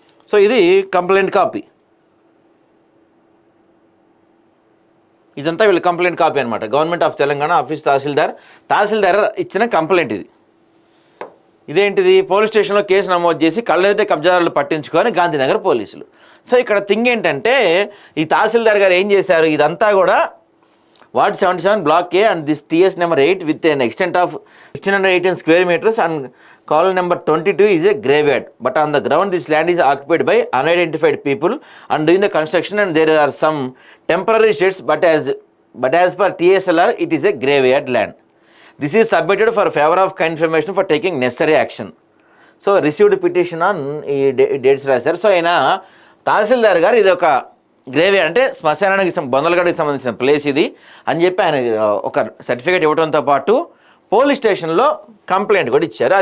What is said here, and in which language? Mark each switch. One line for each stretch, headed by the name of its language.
Telugu: So ఇది complaint copy, ఇదంతా వీళ్ళ కంప్లైంట్ కాపీ అనమాట. గవర్నమెంట్ ఆఫ్ తెలంగాణ ఆఫీస్ తహసీల్దార్ ఇచ్చిన కంప్లైంట్ ఇది. ఇదేంటిది, పోలీస్ స్టేషన్లో కేసు నమోదు చేసి కళ్ళెదుటే కబ్జాదారులు పట్టించుకొని గాంధీనగర్ పోలీసులు. సో ఇక్కడ థింగ్ ఏంటంటే, ఈ తహసీల్దార్ గారు ఏం చేశారు, ఇదంతా కూడా
English: Ward 77 Block A and this TS number 8 with an extent of 618 square meters and column number 22 is a graveyard. But on the ground this land is occupied by unidentified people and doing the construction and there are some temporary sheds but as per TSLR it is a graveyard land. This is submitted for favor of confirmation for taking necessary action. So received petition on
Telugu: ఈ
English: dates
Telugu: రాశారు. So ఆయన తహసీల్దార్ గారు ఇది ఒక gravy అంటే శ్మశానానికి బొందలగడ్డకి సంబంధించిన place ఇది అని చెప్పి ఆయన ఒక సర్టిఫికేట్ ఇవ్వడంతో పాటు పోలీస్ స్టేషన్లో కంప్లైంట్ కూడా ఇచ్చారు.